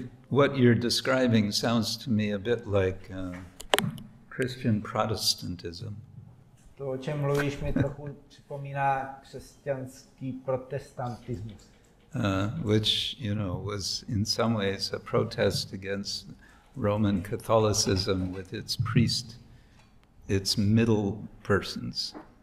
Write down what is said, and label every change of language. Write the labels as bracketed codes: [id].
[en] What you're describing sounds to me a bit like Christian Protestantism. [cs] To, o čem mluvíš, mi trochu připomíná křesťanský protestantismus. [en] Which, was in some ways a protest against Roman Catholicism with its its middle persons.